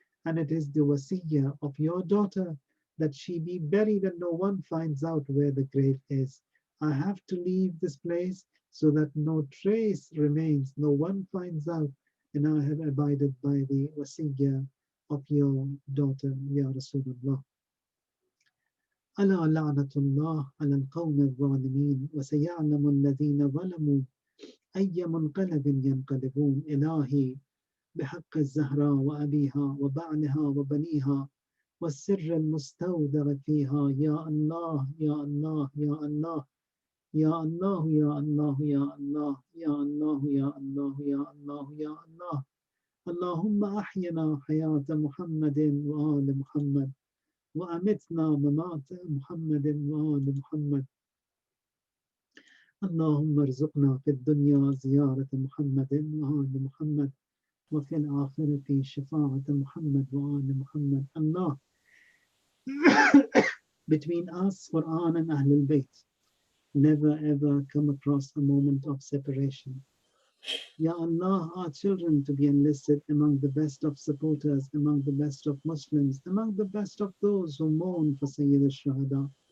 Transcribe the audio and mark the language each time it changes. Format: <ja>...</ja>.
<en>And it is the wasiyah of your daughter that she be buried and no one finds out where the grave is. I have to leave this place so that no trace remains, no one finds out. And I have abided by the wasiyah of your daughter, Ya Rasulullah.</en> <ar>ألا لعنة الله على القوم الظالمين وسيعلم الذين ظلموا أي منقلب ينقلبون. إلهي بحق الزهراء وأبيها وبعلها وبنيها والسر المستودع فيها، يا الله يا الله يا الله يا الله يا الله يا الله يا الله يا الله يا الله يا الله. اللهم أحينا حياة محمد وآل محمد وأمتنا ممات محمد وآل محمد. اللهم ارزقنا في الدنيا زيارة محمد وآل محمد وفي الآخرة شفاعة محمد وآل محمد.</ar> <en>Allah, between us, Quran and Ahlul Bayt, never ever come across a moment of separation. Ya Allah, our children to be enlisted among the best of supporters, among the best of Muslims, among the best of those who mourn for Sayyid al-Shuhada.</en>